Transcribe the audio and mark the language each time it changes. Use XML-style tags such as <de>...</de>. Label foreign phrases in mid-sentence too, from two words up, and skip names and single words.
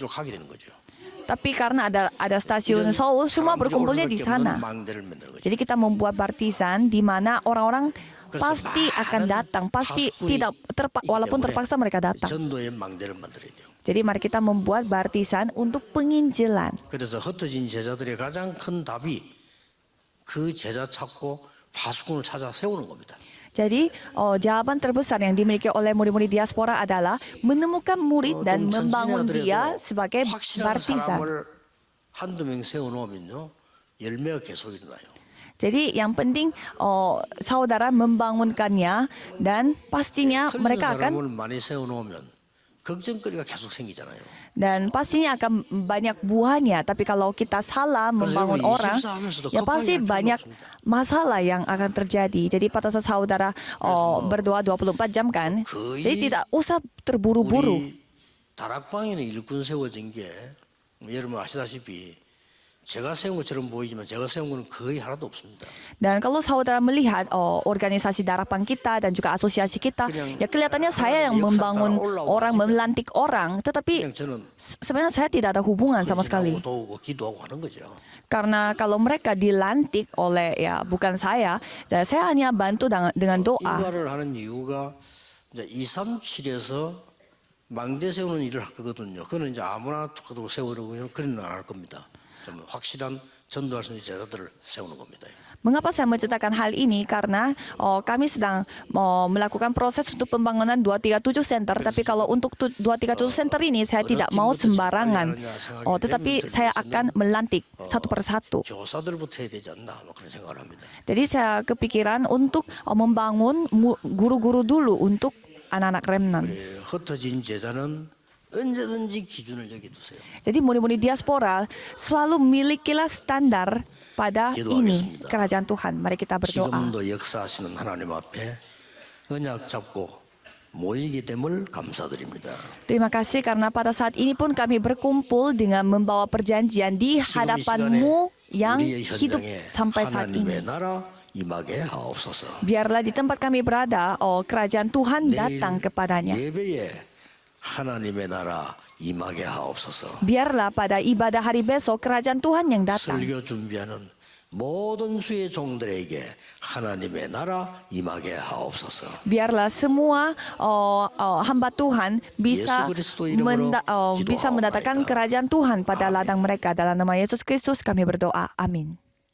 <id>Tapi karena ada stasiun Seoul, semua berkumpulnya di sana. Jadi kita membuat baptisan di mana orang-orang pasti akan datang, pasti tidak walaupun terpaksa mereka datang. Jadi mari kita membuat baptisan untuk penginjilan.</id> <ko>그래서 흩어진 제자들의 가장 큰 답이 그 제자 찾고 파수꾼을 찾아 세우는 겁니다.</ko> <id>Jadi jawaban terbesar yang dimiliki oleh murid-murid diaspora adalah menemukan murid dan membangun dia sebagai baptisan.</id> <ko>한두 명 세워놓으면요 열매가 계속 일어나요.</ko> <id>Jadi yang penting saudara membangunkannya dan pastinya mereka akan</id> <ko>많이 세워놓으면 걱정거리가 계속 생기잖아요.</ko> <id>dan pastinya akan banyak buahnya. Tapi kalau kita salah membangun orang, ya pasti banyak masalah yang akan terjadi. Jadi pada saat saudara berdoa 24 jam kan, jadi tidak usah terburu-buru.</id> <ko>다락방에는 일꾼 세워진 게 여러분 아시다시피 제가 세운 것처럼 보이지만 제가 세운 거는 거의 하나도 없습니다.</ko> <id>Dan kalau saudara melihat organisasi Darapang kita dan juga asosiasi kita, ya kelihatannya saya yang membangun orang, melantik orang, tetapi sebenarnya saya tidak ada hubungan sama sekali. Karena kalau mereka dilantik oleh ya bukan saya hanya bantu dengan doa.</id> <ko>하는 이유가 이제 237에서 망대 세우는 일을 할 거거든요. 그거는 이제 아무나 툭하고 세우려고 그런 안 할 겁니다. 좀 확실한 전도할 수 있는 제자들을 세우는 겁니다.</ko> <id>Mengapa saya menceritakan hal ini? Karena kami sedang melakukan proses untuk pembangunan 237 center. Tapi kalau untuk 237 center ini saya tidak mau sembarangan. Tetapi saya akan melantik satu persatu. Jadi saya kepikiran untuk membangun guru-guru dulu untuk anak-anak remnant.</id> <ko>흩어진 제자는 언제든지 기준을 여기두세요.</ko> <id>Jadi murid-murid diaspora selalu milikilah standar pada ini kerajaan Tuhan. Mari kita berdoa.</id> <ko>지금도 역사하시는 하나님 앞에 언약 잡고 모이게 됨을 감사드립니다.</ko> <id>Terima kasih karena pada saat ini pun kami berkumpul dengan membawa perjanjian di hadapan-Mu yang hidup sampai saat ini. Biarlah di tempat kami berada, kerajaan Tuhan datang kepadanya.</id> <ko>하나님의 나라 임하게 하옵소서.</ko> <id>Biarlah pada ibadah hari besok kerajaan Tuhan yang datang.</id> <ko>설교 준비하는 모든 주의 종들에게 하나님의 나라 임하게 하옵소서.</ko> <id>Biarlah semua hamba Tuhan bisa</id> <ko>Yesus Kristus iram으로</ko> <id>bisa mendatangkan</id> <ko>기도하옵나이다.</ko> <id>kerajaan Tuhan pada ladang mereka. Dalam nama Yesus Kristus kami berdoa. Amin.</id>